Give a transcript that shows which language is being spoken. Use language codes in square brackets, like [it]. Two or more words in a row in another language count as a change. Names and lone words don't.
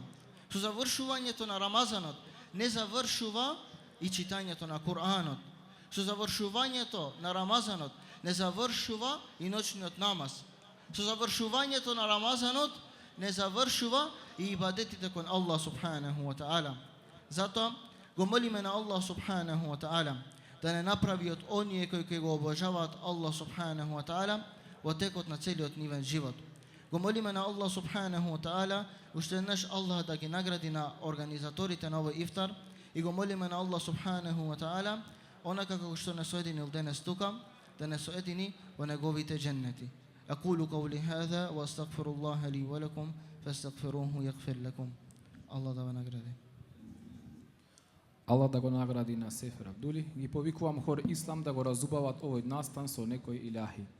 [mk] Со завршувањето на Рамазанот не завршува и читањето на Куранот. Со завршувањето на Рамазанот не завршува и ноќниот намаз. Со завршувањето на Рамазанот не завршува и ибадетите кон Аллах [ar] سبحانه وتعالى. [mk] Затоа го молиме на Аллах [ar] سبحانه وتعالى [mk] да не направи од оние кои ќе го обожаваат Аллах [ar] سبحانه وتعالى [mk] во текот на целиот нивен живот. Го молиме на Аллах [ar] سبحانه وتعالى [mk] уште еднаш Аллах да ги награди на организаторите на овој ифтар и го молиме на Аллах [ar] سبحانه وتعالى [mk] онака како што не соединил денес тука, да не соедини во неговите џеннети. [ar] أقول قولي هذا وأستغفر الله لي ولكم فاستغفروه يغفر لكم. [mk] الله да ве награди. Аллах да го награди на Сефер Абдули. Ги повикувам хор Ислам да го разубават овој настан со некој илахи.